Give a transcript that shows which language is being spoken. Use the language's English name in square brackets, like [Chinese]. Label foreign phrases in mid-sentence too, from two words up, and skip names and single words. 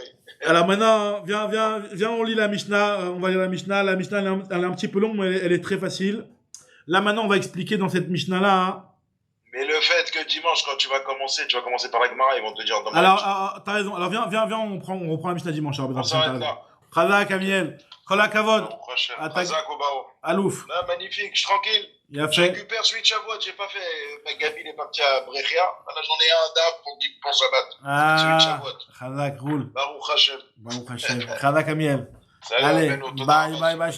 [French] Alors maintenant, viens, on lit la Mishnah. On va lire la Mishnah. La Mishnah, elle est un petit peu longue, mais elle est très facile. Là maintenant, on va expliquer dans cette Mishnah-là. Hein. Mais le fait que dimanche, quand tu vas commencer par la Gemara, ils vont te dire... Alors, t'as raison. Alors, viens, on reprend la Mishnah dimanche. On s'arrête là. [Hebrew] חזק, Amiel. כל הכבוד. Chazak, Obao. Alouf. [French] Non, magnifique, je suis tranquille. Il a Je fait. récupère celui de Shavuot, j'ai pas fait. Gabi, il est parti à Brechia. Là, j'en ai un d'Ab pour Shabbat. Celui de Shavuot. Chazak, roule. [Hebrew] ברוך השם. ברוך השם. חזק, Amiel. [French] Salut, Allez, Beno, bye.